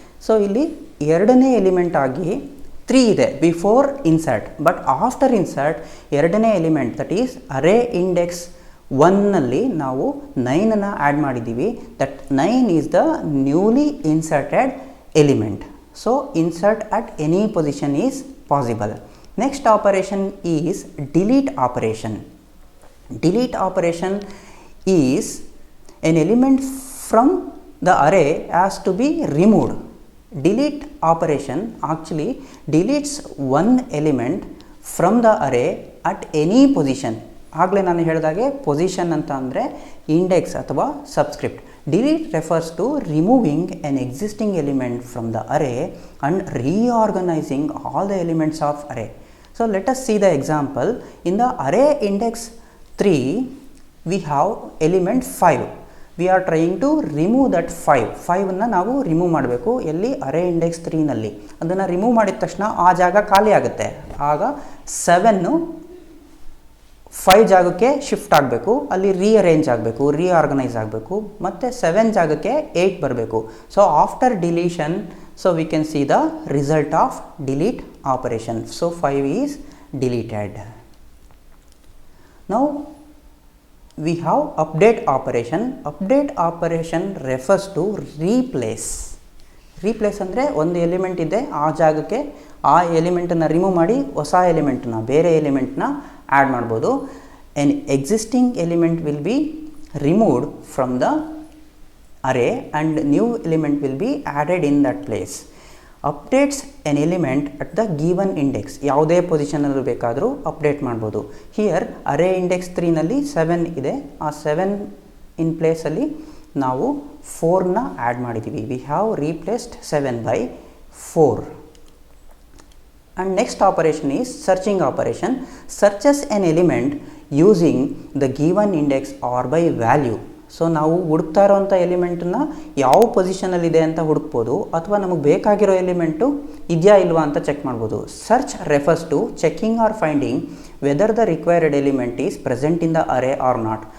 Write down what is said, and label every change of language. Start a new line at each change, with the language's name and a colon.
Kannada: So ಇಲ್ಲಿ ಎರಡನೇ element ಆಗಿ 3 ಇದೆ before insert, but after insert ಎರಡನೇ element that is array index 1ನಲ್ಲಿ ನಾವು 9ಅನ್ನು ಆ್ಯಡ್ ಮಾಡಿದ್ದೀವಿ.
English: That 9 is the newly inserted element. So insert at any position is possible. Next operation is delete operation. Delete operation is an element from the array has to be removed. Delete operation actually deletes one element from the array at any position.
Kannada: ಆಗಲೇ ನಾನು ಹೇಳಿದಾಗೆ position ಅಂತ ಅಂದರೆ index ಅಥವಾ subscript.
English: Delete refers to removing an existing element from the array and reorganizing all the elements of array. So let us see the example. In the array index 3, we have element 5. We are trying to remove that 5
Kannada: ಅನ್ನು ನಾವು remove ಮಾಡಬೇಕು. ಎಲ್ಲಿ? ಅರೇ index 3 ನಲ್ಲಿ. ಅದನ್ನು remove ಮಾಡಿದ ತಕ್ಷಣ ಆ ಜಾಗ ಖಾಲಿ ಆಗುತ್ತೆ. ಆಗ 7 5 ಜಾಗಕ್ಕೆ ಶಿಫ್ಟ್ ಆಗಬೇಕು, ಅಲ್ಲಿ ರೀಅರೇಂಜ್ ಆಗಬೇಕು, ರೀಆರ್ಗನೈಸ್ ಆಗಬೇಕು, ಮತ್ತು 7 ಜಾಗಕ್ಕೆ 8 ಬರಬೇಕು.
English: So after deletion, so we can see the result of delete operation. So 5 is deleted. Now we have update operation. Update operation refers to replace.
Kannada: Replace ಅಂದರೆ ಒಂದು ಎಲಿಮೆಂಟ್ ಇದೆ, ಆ ಜಾಗಕ್ಕೆ ಆ ಎಲಿಮೆಂಟನ್ನು ರಿಮೂವ್ ಮಾಡಿ ಹೊಸ ಎಲಿಮೆಂಟನ್ನ, ಬೇರೆ ಎಲಿಮೆಂಟ್ನ ಆ್ಯಡ್ ಮಾಡ್ಬೋದು.
English: an existing element will be removed from the array and new element will be added in that place. Updates an element at the given index.
Kannada: ಯಾವುದೇ ಪೊಸಿಷನಲ್ಲಿ ಬೇಕಾದರೂ ಅಪ್ಡೇಟ್ ಮಾಡ್ಬೋದು. ಹಿಯರ್ ಅರೇ ಇಂಡೆಕ್ಸ್ 3 ನಲ್ಲಿ 7 ಇದೆ. ಆ 7 ಇನ್ ಪ್ಲೇಸಲ್ಲಿ ನಾವು 4ನ ಆ್ಯಡ್ ಮಾಡಿದ್ದೀವಿ.
English: We have replaced 7 by 4. And next operation is searching operation. Searches an element using the given index or by value.
Kannada: So ನಾವು ಹುಡುಕ್ತಾ ಇರೋವಂಥ ಎಲಿಮೆಂಟನ್ನು ಯಾವ ಪೊಸಿಷನಲ್ಲಿದೆ ಅಂತ ಹುಡುಕ್ಬೋದು, ಅಥವಾ ನಮಗೆ ಬೇಕಾಗಿರೋ ಎಲಿಮೆಂಟು ಇದೆಯಾ ಇಲ್ವಾ ಅಂತ ಚೆಕ್ ಮಾಡ್ಬೋದು.
English: Search refers to checking or finding whether the required element is present in the array or not.